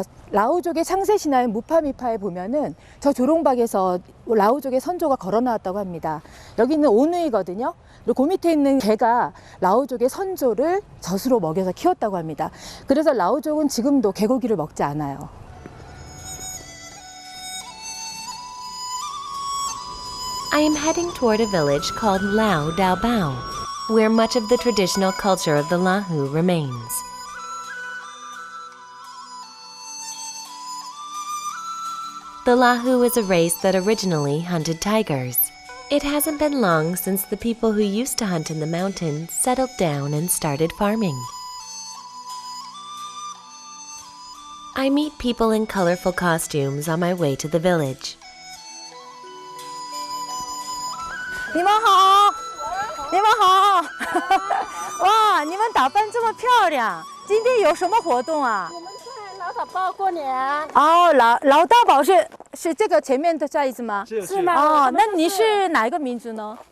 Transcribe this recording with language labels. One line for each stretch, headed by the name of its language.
Korean: 라오족의 창세 신화인 무파미파에 보면은 저 조롱박에서 라오족의 선조가 걸어 나왔다고 합니다. 여기는 오누이거든요. 그리고 그 밑에 있는 개가 라오족의 선조를 젖으로 먹여서 키웠다고 합니다. 그래서 라오족은 지금도 개고기를 먹지 않아요.
English: I am heading toward a village called Lao Dao Bao, where much of the traditional culture of the Lahu remains. The Lahu is a race that originally hunted tigers. It hasn't been long since the people who used to hunt in the mountains settled down and started farming. I meet people in colorful costumes on my way to the village.
Chinese: 你们好，你们好，哇，你们打扮这么漂亮，今天有什么活动啊？我们在老大宝过年。哦，老大宝是这个前面的寨子吗？是吗？哦，那你是哪一个民族呢？